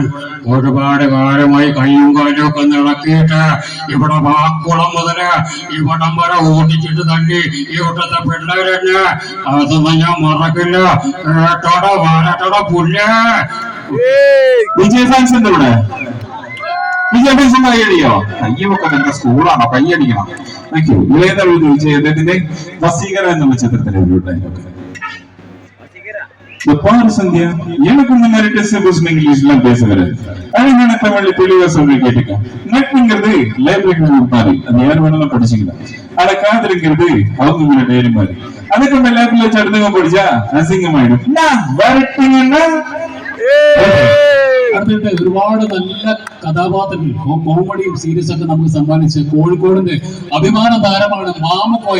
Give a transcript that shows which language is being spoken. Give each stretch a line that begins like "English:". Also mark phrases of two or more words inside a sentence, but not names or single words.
Malayalam: ഒരുപാട് കാലമായി കയ്യും കാലും ഒക്കെ നടക്കിയിട്ട് ഇവിടെ വാക്കുളം മുതല് ഇവിടം വരെ ഓടിച്ചിട്ട് തന്നെ ഇവിടത്തെ പിള്ളേരെന്നെ അതൊന്നും ഞാൻ മറക്കില്ല. കേട്ടോടെ വരട്ടോടെ പുല്ല്. വിജയ് ഫാൻസ് ഉണ്ട് ഇവിടെ? വിജയ് ഫാൻസ് കൈയടിയോ? കയ്യൊക്കെ എന്താ സ്കൂളാണോ? കൈയടിക്കണം.
English: thank you.
Malayalam: ഇളയത വിജയ് അദ്ദേഹത്തിന്റെ വസീകര എന്നുള്ള ചിത്രത്തിലെ ഒരു ഡയലോഗ്.
Tamil: சந்தியா எனக்கு இந்த மாதிரி டெக்ஸ்ட் இங்கிலீஷ்ல பேசுகிறேன். அதனால தமிழ்ல தெளிவா சொல்லி கேட்டுக்கேன். நட்புங்கிறது லைப்ரரி மாதிரி, அது யார் வேணாலும் படிச்சுக்கலாம். ஆனா காதலுங்கிறது அவங்க டைரி மாதிரி. அதுக்கு நம்ம லேப்ல வச்சு அடுத்தவங்க படிச்சா அசிங்கமாயிடும். வரட்டுங்கன்னா
Malayalam: അടുത്തിട്ട് ഒരുപാട് നല്ല കഥാപാത്രങ്ങൾ കോമഡിയും സീരിയസ് ഒക്കെ നമുക്ക് സമ്മാനിച്ച് കോഴിക്കോടിന്റെ അഭിമാന താരമാണ് മാമുക്കോയ.